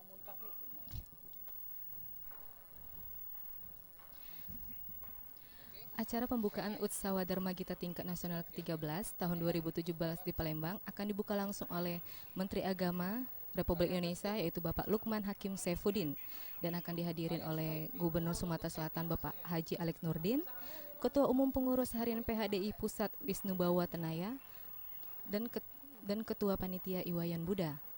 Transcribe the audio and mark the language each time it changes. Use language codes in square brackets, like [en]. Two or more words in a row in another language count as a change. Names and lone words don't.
[id] Acara pembukaan Utsawa Dharma Gita tingkat nasional ke-13 tahun 2017 di Palembang akan dibuka langsung oleh Menteri Agama Republik Indonesia yaitu Bapak Lukman Hakim Saifuddin dan akan dihadirin oleh Gubernur Sumatera Selatan Bapak Haji Alex Nurdin, Ketua Umum Pengurus Harian PHDI Pusat Wisnu Bawa Tenaya dan Ketua Panitia Iwayan Buddha.